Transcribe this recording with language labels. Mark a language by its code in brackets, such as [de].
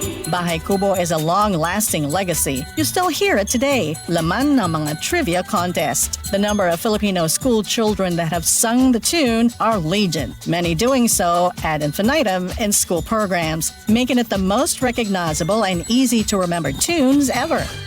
[en] Bahay Kubo is a long-lasting legacy. You still hear it today. [tl] Laman ng mga trivia contest. [en] The number of Filipino school children that have sung the tune are legion. Many doing so ad infinitum in school programs, making it the most recognizable and easy to remember tunes ever.